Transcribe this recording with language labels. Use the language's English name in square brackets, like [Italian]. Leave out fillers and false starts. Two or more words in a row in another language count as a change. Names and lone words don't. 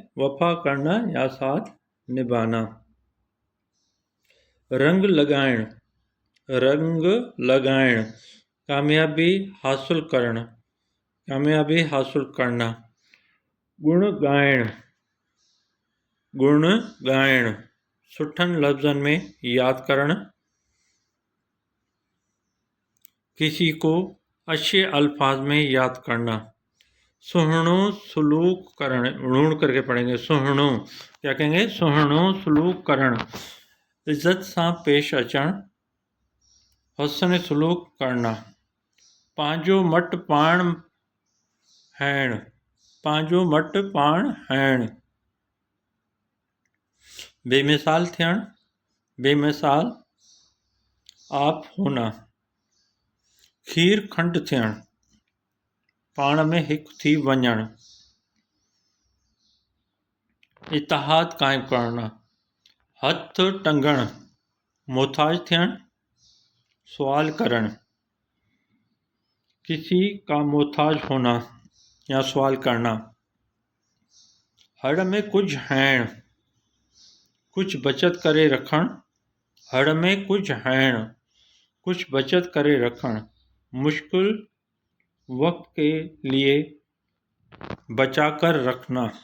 [Hindi] वफ़ा करना या साथ निभाना। [Sindhi] रंग लगाइण, [Hindi] कामयाबी हासिल करना। [Sindhi] गुण ॻाइण, सुठनि लफ्ज़नि में याद करण। [Hindi] किसी को अच्छे अल्फाज में याद करना। [Sindhi] सुहिणो सलूक करण, [Hindi] ढूंढ करके पढ़ेंगे। सुहिणो, क्या कहेंगे? [Sindhi] सुहिणो सलूक करण, इज़्ज़त सां पेश अचणु, हुस्न सलूक करणु, पंहिंजो मट पाण हणु, पंहिंजो मट पाण हणु, बेमिसाल थियणु, [Hindi] बेमिसाल आप होना, [Sindhi] खीर खंड थियणु, पाण में हिकु थी वञणु, इतिहाद क़ाइमु करणु, हथ टंगणु, मोहताज थियणु, सवाल करणु, [Hindi] किसी का मोहताज होना या सवाल करना, [Sindhi] हड़ में कुछ हैण, कुछ बचत करे रखणु, हड़ में कुछ हैण, कुछ बचत करे रखणु, [Hindi] मुश्किल वक्त के लिए बचा कर रखना।